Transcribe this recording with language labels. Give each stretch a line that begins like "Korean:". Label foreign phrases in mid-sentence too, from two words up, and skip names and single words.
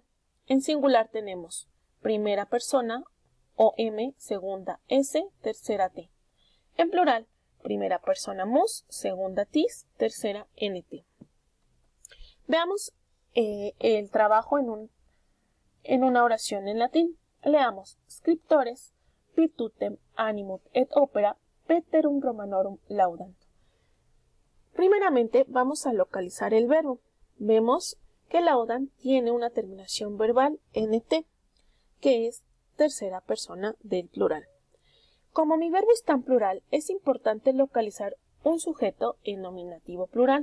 Spanish: En singular tenemos primera persona OM, segunda S, tercera T. En plural, primera persona mus, segunda tis, tercera NT. Veamos el trabajo en una oración en latín. Leamos:
Latin: scriptores virtutem animut et opera veterum Romanorum laudant.
Spanish: Primeramente vamos a localizar el verbo. Vemos que laudant tiene una terminación verbal NT, que es tercera persona del plural. Como mi verbo está en plural, es importante localizar un sujeto en nominativo plural.